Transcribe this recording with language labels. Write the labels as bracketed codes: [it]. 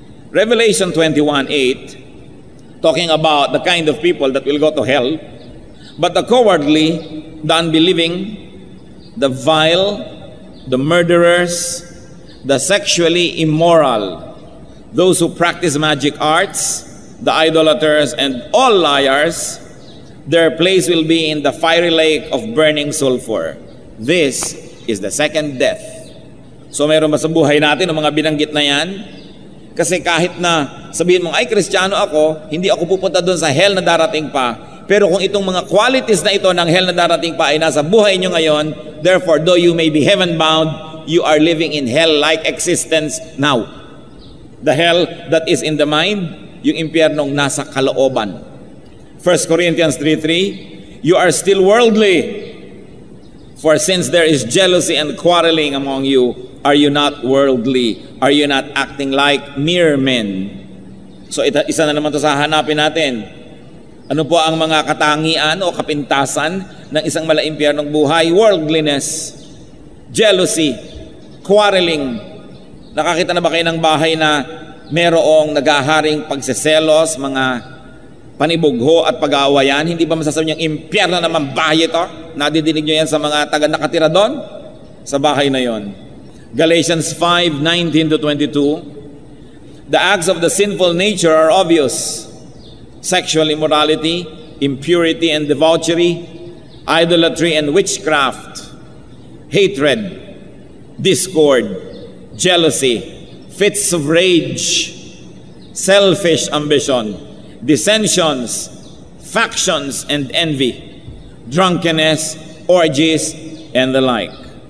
[en] Revelation 21:8, talking about the kind of people that will go to hell, but the cowardly, the unbelieving, the vile, the murderers, the sexually immoral, those who practice magic arts, the idolaters, and all liars Their place will be in the fiery lake of burning sulfur. This is the second death. [tl] So mayroon ba sa buhay natin ang mga binanggit na yan? Kasi kahit na sabihin mo, ay Kristiyano ako, hindi ako pupunta doon sa hell na darating pa. Pero kung itong mga qualities na ito ng hell na darating pa ay nasa buhay nyo ngayon, therefore, [en] though you may be heaven-bound, you are living in hell-like existence now. The hell that is in the mind, [tl] yung impyernong nasa kalooban. [en] 1 Corinthians 3:3, you are still worldly. For since there is jealousy and quarreling among you, are you not worldly? Are you not acting like mere men? So [tl] isa na naman to sa hanapin natin. Ano po ang mga katangian o kapintasan ng isang malaimpyernong buhay? [en] Worldliness, jealousy, quarreling. [tl] Nakakita na ba kayo ng bahay na merong naghaharing pagseselos, mga panibugho at pag-aawayan? Hindi ba masasabi niyang impyerno naman bahay ito? Nadidinig niyo yan sa mga taga nakatira doon? Sa bahay na yon. [en] Galatians 5:19-22, the acts of the sinful nature are obvious: sexual immorality, impurity and debauchery, idolatry and witchcraft, hatred, discord, jealousy, fits of rage, selfish ambition, dissensions, factions and envy, drunkenness, orgies, and the like.